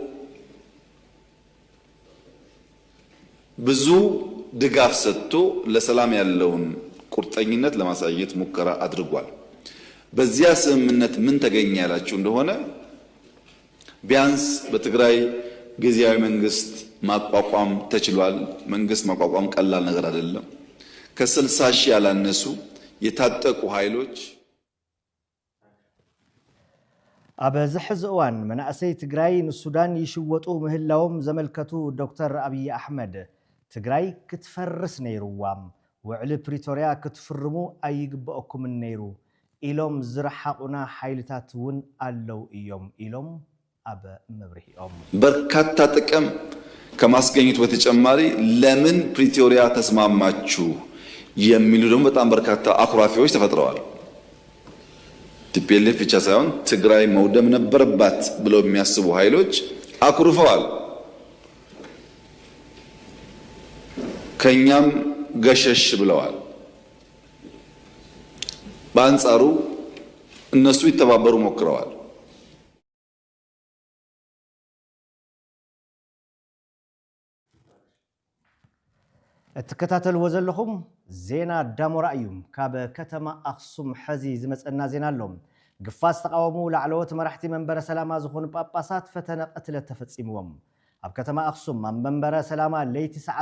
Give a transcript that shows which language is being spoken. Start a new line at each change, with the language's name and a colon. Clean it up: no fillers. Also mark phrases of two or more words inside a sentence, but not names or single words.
Amharic: ብዙ ድጋፍ ሰጥቶ ለሰላም ያለውን ቁርጠኝነት ለማሳየት ሙከራ አድርጓል። በዚያ ስምምነት ምን ተገኘ ያላችሁ እንደሆነ ቢያንስ በትግራይ ጊዜያዊ መንግስት ማቋቋም ተችሏል። መንግስት ማቋቋም ቀላል ነገር አይደለም። ከ60 ሺህ ያላነሱ የታጠቁ ኃይሎች
Tigrinya: ኣብዚ ሕዚ እዋን መናእሰይ ትግራይ ንሱዳን ይሽወጡ ምህላዎም ዘመልከቱ ዶክተር አብይ አሕመድ ትግራይ ክትፈርስ ነይሩዋም ውዕሊ ፕሪቶሪያ ክትፍርሙ ኣይግበአኩምን ነይሩ ኢሎም ዝረሓቁና ኃይልታት እውን አለው እዮም ኢሎም አበ መብርሂኦም
Amharic: በርካታ ጥቅም ከማስገኘት በተጨማሪ ለምን ፕሪቶሪያ ተስማማችሁ የሚሉ ደግሞ በጣም በርካታ አኩራፊዎች ተፈጥረዋል። ቲፒኤልኤፍ ብቻ ሳይሆን ትግራይ መውደም ነበረባት ብለው የሚያስቡ ኃይሎች አኩርፈዋል። ከኛም ገሸሽ ብለዋል። በአንጻሩ እነሱ ይተባበሩ ሞክረዋል።
Tigrinya: እትከታተልዎ ዘለኹም ዜና ዳሞራ እዩ ካብ ከተማ አክሱም ሕዚ ዝመፀና ዜና ኣሎ ግፋስ ተቃወሙ ላዕለዎት መራሕቲ መንበረ ሰላማ ዝኾኑ ጳጳሳት ፈተነ ቅትለት ተፈፂምዎም ኣብ ከተማ አክሱም ኣብ መንበረ ሰላማ ለይቲ ሰዓት